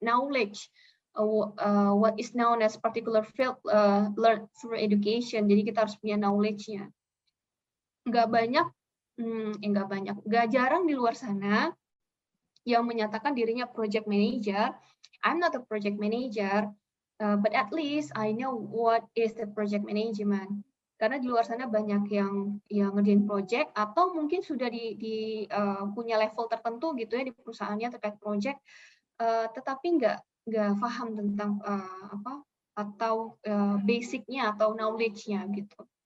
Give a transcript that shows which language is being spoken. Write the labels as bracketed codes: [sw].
[en] Knowledge, what is known as particular field learned through education. [id] Jadi kita harus punya knowledge-nya. Nggak jarang di luar sana yang menyatakan dirinya project manager. [en] I'm not a project manager, but at least I know what is the project management. [id] Karena di luar sana banyak yang ngerjain project atau mungkin sudah punya level tertentu gitu ya di perusahaannya terkait project, tetapi nggak paham tentang atau basic-nya atau knowledge-nya gitu.